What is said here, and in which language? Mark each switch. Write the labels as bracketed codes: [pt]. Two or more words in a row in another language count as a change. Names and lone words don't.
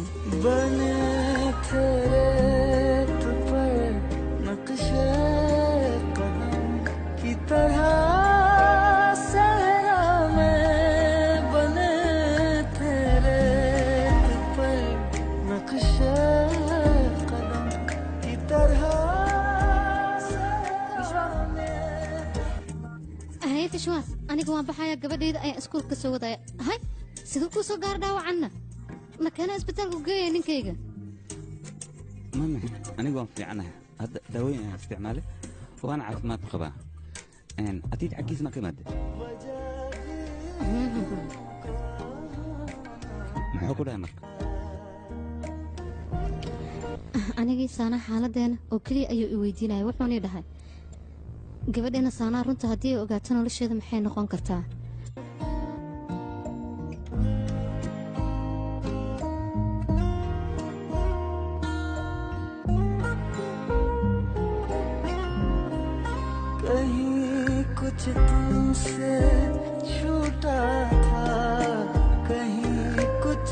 [hi] बने तेरे पर नक्शे कदम की तरह सहरा में बने तेरे पर नक्शे कदम की तरह [so] haye tishwaas aniga waan baxaya gabadhayda ayaan iskuulka soo wadaya hay siduu kuu soo gaar dhaawacanna makana isbitaalku geeya ninkayga mama aniga waan fiicanahay hadda daawooyin ayaan isticmaalay waana caafimaad qabaa adiid xaggiis ma ka imaadee muxuu ku dhahay marka anigii saanaa xaaladeena oo keliya ayuu i weydiinaya wuxuunii dhahay gabadheena saanaa runta haddii ay ogaato nolosheeda maxay noqon kartaa [hi] कहीं कुछ तुमसे छूटा था कहीं कुछ